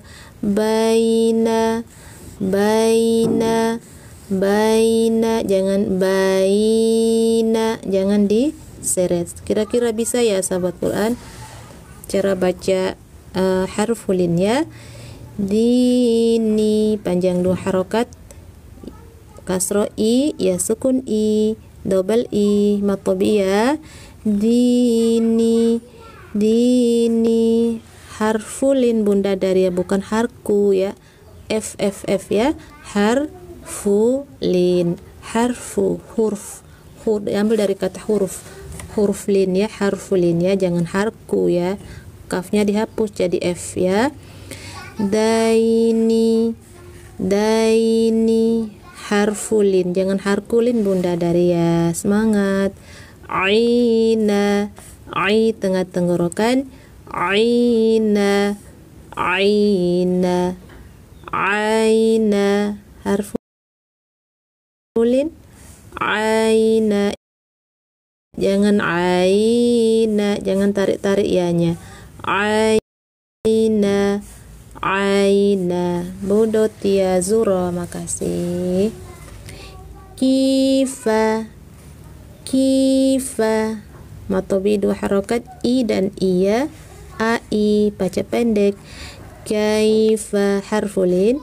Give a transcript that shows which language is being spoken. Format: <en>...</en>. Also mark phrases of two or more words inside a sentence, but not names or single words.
<id>Baina, baina, baina, jangan baina, jangan diseret. Kira-kira bisa ya sahabat Quran cara baca harfulin ya. Dini, panjang 2 harokat, kasro i, ya sukun i, double i, matobi ya. Dini, dini. Harfulin bunda Daria, bukan harku ya. F ya. Harfulin, harfu, huruf, ambil dari kata huruf. Huruflin ya, harfulin ya, jangan harku ya. Kafnya dihapus jadi F ya. Daini, daini, harfulin, jangan harkulin bunda Daria. Semangat. Aina, ai, tengah tenggorokan. Aina, aina, aina, harfulin. Aina, jangan aina, jangan tarik-tarik ya-nya. Aina, aina. Budotia Zuro, makasih. Kifa, kifa, matobi 2 harokat i dan iya. Ai, baca pendek. Kaifa, harfulin.</id>